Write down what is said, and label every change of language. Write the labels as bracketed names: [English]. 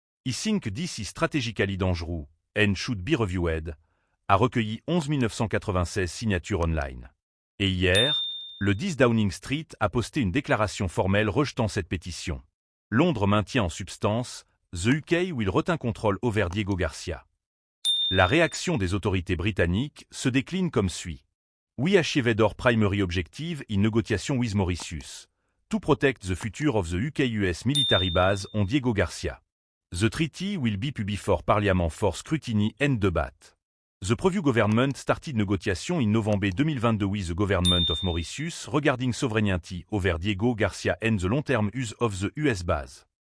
[English] I think this is strategically dangerous and should be reviewed, [French] a recueilli 11 996 signatures online. Et hier, le 10 Downing Street a posté une déclaration formelle rejetant cette pétition. Londres maintient en substance « [English] The UK will retain control over Diego Garcia ». [French] La réaction des autorités britanniques se décline comme suit. [English] We achieved our primary objective in negotiation with Mauritius, to protect the future of the UK-US military base on Diego Garcia. The treaty will be put before Parliament for scrutiny and debate. The preview government started negotiation in November 2022 with the government of Mauritius regarding sovereignty over Diego Garcia and the long-term use of the US base.